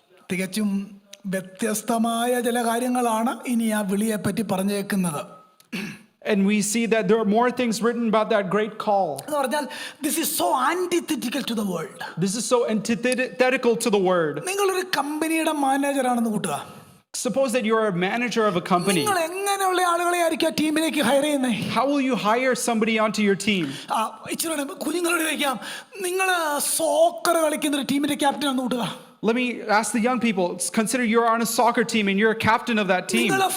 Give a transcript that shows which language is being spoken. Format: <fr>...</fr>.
<ml>തികച്ചും വ്യത്യസ്തമായ ചില കാര്യങ്ങളാണ് ഇനി ആ വിളിയെ പറ്റി പറഞ്ഞേക്കുന്നത്.</ml> <en>And we see that there are more things written about that great call. This is so antithetical to the world. This is so antithetical to the word.</en> <ml>നിങ്ങളൊരു കമ്പനിയുടെ മാനേജർ ആണെന്ന് കൂട്ടുക.</ml> <en>Suppose that you're a manager of a company.</en> <ml>നിങ്ങൾ എങ്ങനെയുള്ള ആളുകളെ ആയിരിക്കും ടീമിലേക്ക് higher ചെയ്യുന്നത്?</ml> <en>How will you hire somebody onto your team?</en> <ml>ഇച്ചിരി കുഞ്ഞുങ്ങളോട് ചോദിക്കാം, നിങ്ങൾ സോക്കർ കളിക്കുന്ന ഒരു ടീമിന്റെ ക്യാപ്റ്റൻ ആണെന്ന് കൂട്ടുക.</ml> <en>Let me ask the young people, consider you're on a soccer team and you're a captain of that team.</en>